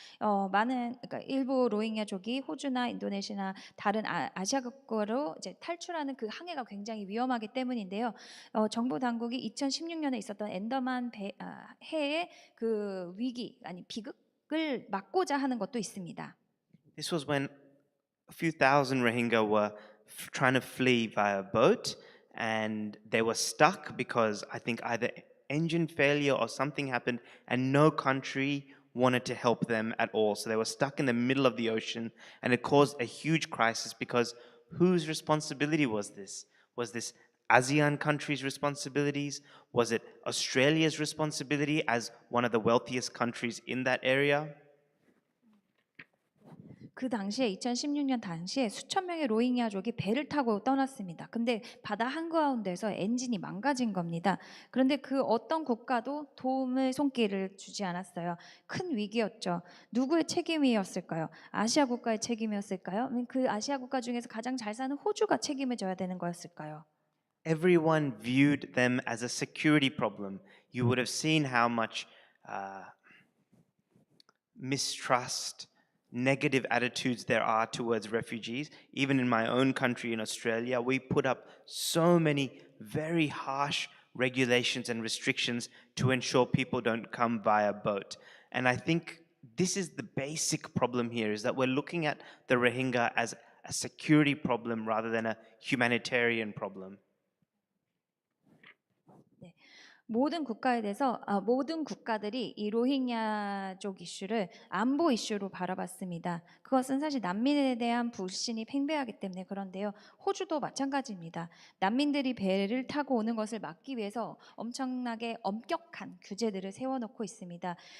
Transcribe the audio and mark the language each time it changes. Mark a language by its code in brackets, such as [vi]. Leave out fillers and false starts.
[ko] 그러니까 일부 로힝야족이 호주나 인도네시아나 다른 아시아 국가로 이제 탈출하는 그 항해가 굉장히 위험하기 때문인데요. 정부 당국이 2016년에 있었던 앤더만 해의 그 위기 아니 비극을 막고자 하는 것도 있습니다. [en] This was when a few thousand Rohingya were trying to flee via boat, and they were stuck because I think either engine failure or something happened, and no country wanted to help them at all. So they were stuck in the middle of the ocean, and it caused a huge crisis because whose responsibility was this? Was this ASEAN countries' responsibilities? Was it Australia's responsibility as one of the wealthiest countries in that area? [ko] 그 당시에 2016년 당시에 수천 명의 로힝야족이 배를 타고 떠났습니다. 근데 바다 한가운데서 엔진이 망가진 겁니다. 그런데 그 어떤 국가도 도움의 손길을 주지 않았어요. 큰 위기였죠. 누구의 책임이었을까요? 아시아 국가의 책임이었을까요? 그 아시아 국가 중에서 가장 잘 사는 호주가 책임을 져야 되는 거였을까요? [en] Everyone viewed them as a security problem. You would have seen how much mistrust, negative attitudes there are towards refugees. Even in my own country, in Australia, we put up so many very harsh regulations and restrictions to ensure people don't come via boat. And I think this is the basic problem here, is that we're looking at the Rohingya as a security problem rather than a humanitarian problem. [ko] 모든 국가들이 이 로힝야족 이슈를 안보 이슈로 바라봤습니다. 그것은 사실 난민에 대한 불신이 팽배하기 때문에 그런데요. 호주도 마찬가지입니다. 난민들이 배를 타고 오는 것을 막기 위해서 엄청나게 엄격한 규제들을 세워놓고 있습니다.